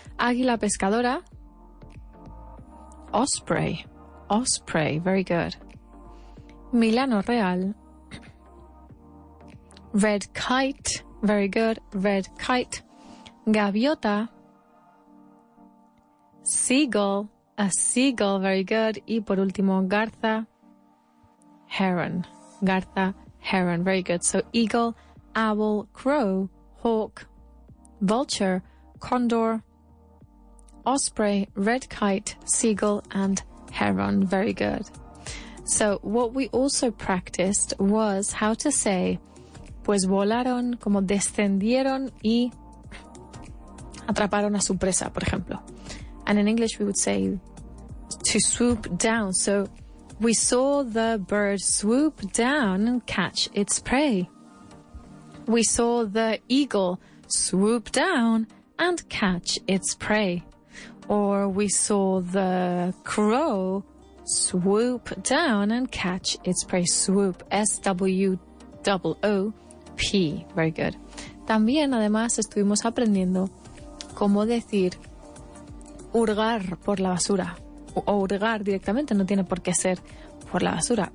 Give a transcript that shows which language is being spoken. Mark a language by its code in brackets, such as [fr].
[es] Águila pescadora. Osprey. [en] Osprey, very good. Milano real. Red kite, very good. Red kite. Gaviota. Seagull, a seagull, very good. [es] Y por último, garza, heron. [en] Garza, heron, very good. So eagle, owl, crow, hawk, vulture, condor, osprey, red kite, seagull, and heron, very good. So what we also practiced was how to say, [es] pues volaron, como descendieron y atraparon a su presa, por ejemplo. [en] And in English, we would say to swoop down. So We saw the bird swoop down and catch its prey. We saw the eagle swoop down and catch its prey. Or we saw the crow swoop down and catch its prey. Swoop, S-W-O-O-P. Very good. [es] También, además, estuvimos aprendiendo cómo decir hurgar por la basura. O hurgar directamente, no tiene por qué ser por la basura.